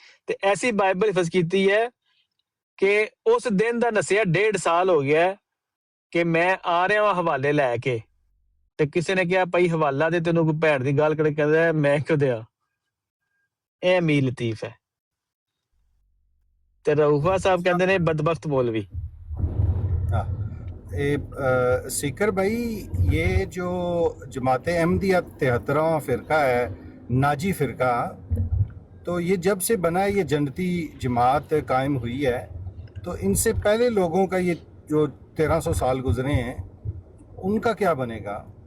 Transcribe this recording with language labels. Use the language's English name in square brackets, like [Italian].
[Punjabi] تے ایسی بائبل حفظ کیتی ہے کہ اس دن دا نسیا 1.5 سال ہو گیا ہے کہ میں آ رہا ہوں حوالے لے کے، تے کسی نے کہا بھائی حوالہ دے، تینوں کوئی بھیڑ دی گل کر کہندا ہے میں کیوں دیا، اے میر لطیف ہے. تے رؤفا صاحب کہندے نے بدبخت مولوی. [Urdu] سیکر بھائی یہ جو جماعت احمدیہ 73واں فرقہ ہے، ناجی فرقہ، تو یہ جب سے بنا ہے، یہ جنتی جماعت قائم ہوئی ہے، تو ان سے پہلے لوگوں کا یہ جو 1300 سال گزرے ہیں ان کا کیا بنے گا؟